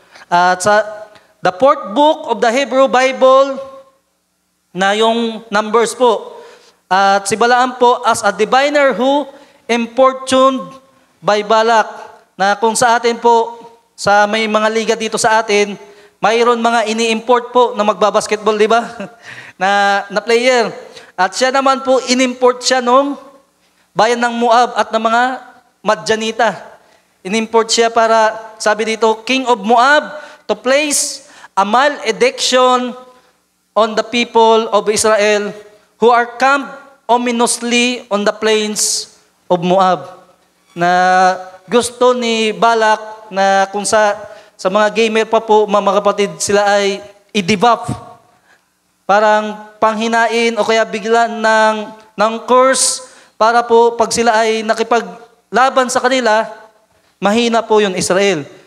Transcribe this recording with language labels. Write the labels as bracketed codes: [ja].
[tl] At sa [en] the fourth book of the Hebrew Bible, [tl] na yung Numbers po, at si Balaam po [en] as a diviner who importuned by Balak, [tl] na kung sa atin po, sa may mga liga dito sa atin, mayroon mga ini-import po na magbabasketball, di ba? na player. At siya naman po, inimport siya nung bayan ng Moab at ng mga Madjanita. Inimport siya para, sabi dito, [en] King of Moab, to place a malediction on the people of Israel who are camped ominously on the plains of Moab. [tl] Na gusto ni Balak na kung sa mga gamer pa po, mga kapatid, sila ay i-debuff. Parang panghinain o kaya biglan ng curse para po pag sila ay nakipaglaban sa kanila, mahina po yung Israel.